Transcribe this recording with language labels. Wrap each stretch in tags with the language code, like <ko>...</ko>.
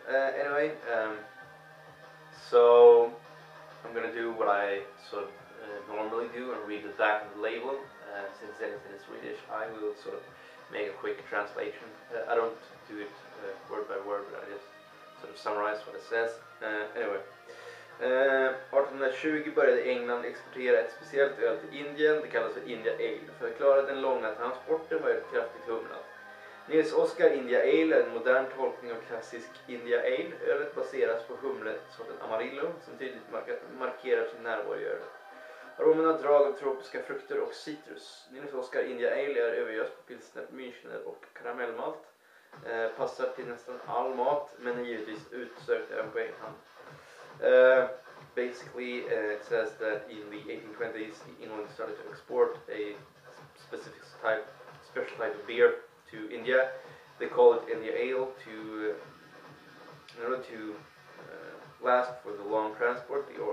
<en>Anyway, so I'm gonna do what I sort of normally do and read the back of the label. Since it's in Swedish, I will sort of make a quick translation. I don't do it word by word, but I just sort of summarize what it says. Anyway.</en> <sv>1820 började England exportera ett speciellt öl till Indien, det kallas för India Ale. För att klara den långa transporten var det kraftigt humlat. Nils Oscar India Ale är en modern tolkning av klassisk India Ale. Ölet baseras på humlesorten Amarillo som tydligt markerar sin närvaro i ölet. Aromen har drag av tropiska frukter och citrus. Nils Oscar India Ale är övergöst på pilsner, münchner och karamellmalt. Passar till nästan all mat, men är givetvis utsökt även på egen hand.</sv> <en>Basically, it says that in the 1820s, England started to export a special type of beer to India. They call it India Ale in order to last for the long transport.</en>